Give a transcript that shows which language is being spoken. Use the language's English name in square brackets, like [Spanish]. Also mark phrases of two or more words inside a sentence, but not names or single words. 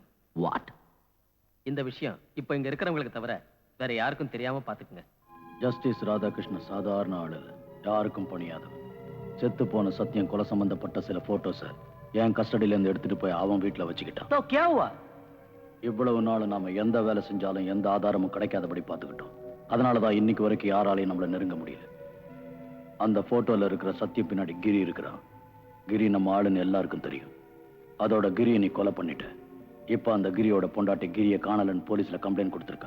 [Tamil] வாட்? இந்த விஷயம் இப்ப இங்க இருக்கிறவங்களுக்கு தவிர வேற யாருக்கும் தெரியாம பாத்துக்குங்க. ஜஸ்டிஸ் ராதாகிருஷ்ண சாதாரண ஆளு, யாருக்கும் பணியாதவன். செத்து போன சத்தியம் கொலை சம்பந்தப்பட்ட சில போட்டோஸை என் கஸ்டடியில இருந்து எடுத்துட்டு போய் அவன் வீட்டுல வச்சுக்கிட்டான். [Hindi] तो क्या हुआ? [Tamil] இவ்வளவு நாள் நாம எந்த வேலை செஞ்சாலும் எந்த ஆதாரமும் கிடைக்காதபடி பார்த்துக்கிட்டோம். அதனாலதான் இன்னைக்கு வரைக்கும் யாராலையும் நம்மள நெருங்க முடியல. அந்த போட்டோல இருக்கிற சத்தியம் பின்னாடி கிரி இருக்கிறான். கிரி நம்ம ஆளுன்னு எல்லாருக்கும் தெரியும். அதோட கிரியை நீ கொலை பண்ணிட்ட. இப்ப அந்த கிரியோட பொண்டாட்டி கிரியை காணலன்னு [English] policeல complaint [Tamil] கொடுத்திருக்கா.